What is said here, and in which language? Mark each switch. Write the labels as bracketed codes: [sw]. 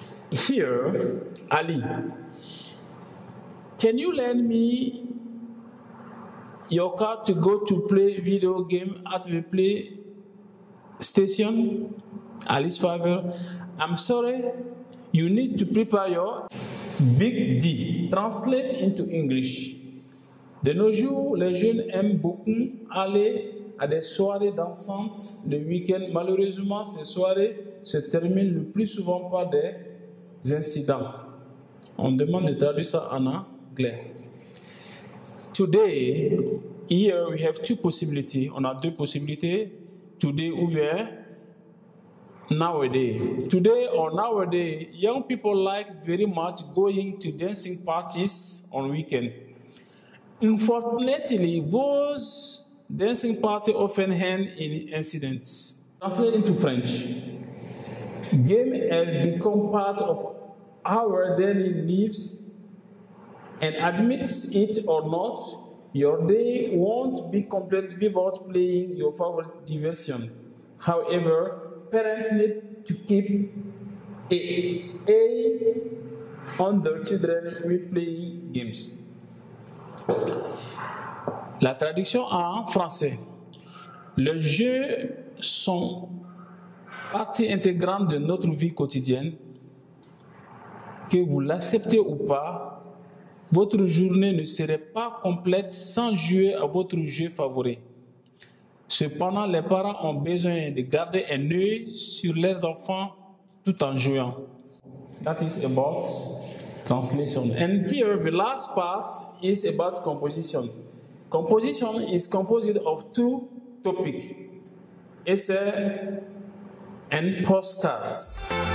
[en] Here, Ali, can you lend me your car to go to play video game at the PlayStation? Ali's father, I'm sorry, you need to prepare your Big D. Translate into English. [fr] De nos jours, les jeunes aiment beaucoup aller à des soirées dansantes le week-end. Malheureusement, ces soirées se terminent le plus souvent par des incidents. On demande de traduire ça en anglais. [en] Today, here we have two possibilities. [fr] On a deux possibilités. [en] Today [fr] ou bien [en] nowadays. Today or nowadays, young people like very much going to dancing parties on weekend. Unfortunately, those dancing parties often end in incidents. Translated into French. Game has become part of our daily lives, and admits it or not, your day won't be complete without playing your favorite diversion. However, parents need to keep an eye on their children while playing games. [fr] La traduction en français. Les jeux sont partie intégrante de notre vie quotidienne. Que vous l'acceptez ou pas, votre journée ne serait pas complète sans jouer à votre jeu favori. Cependant, les parents ont besoin de garder un œil sur leurs enfants tout en jouant. [en] That is about translation. And here, the last part is about composition. Composition is composed of two topics: essay and postcards.